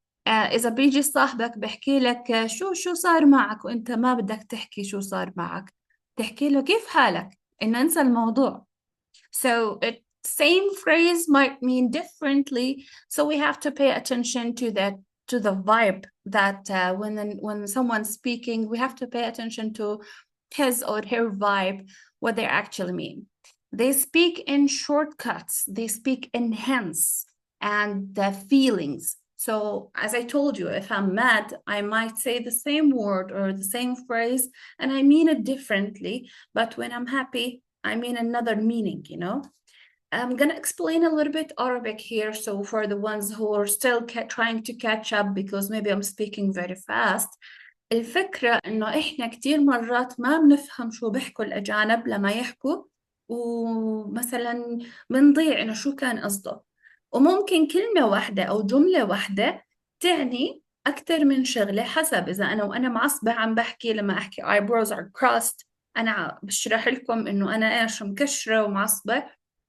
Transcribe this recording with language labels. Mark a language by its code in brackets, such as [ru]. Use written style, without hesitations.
[ar] إذا بيجي صاحبك بحكي لك شو صار معك وأنت ما بدك تحكي شو صار معك، تحكي له كيف حالك، إنه انسى الموضوع. [en] So it same phrase might mean differently. So we have to pay attention to the vibe that when someone's speaking, we have to pay attention to his or her vibe, what they actually mean. They speak in shortcuts. They speak in hints and the feelings. So as I told you, if I'm mad, I might say the same word or the same phrase, and I mean it differently. But when I'm happy, I mean another meaning, I'm going to explain a little bit Arabic here. So for the ones who are still trying to catch up because maybe I'm speaking very fast. [ar] الفكرة إنه إحنا كتير مرات ما بنفهم شو بيحكوا الأجانب لما يحكوا، ومثلا بنضيع إنه شو كان قصده، وممكن كلمة واحدة أو جملة واحدة تعني أكثر من شغلة، حسب إذا أنا معصبة عم بحكي، لما أحكي [en] eyebrows are crossed [ar] أنا بشرح لكم إنه أنا إيش مكشرة ومعصبة.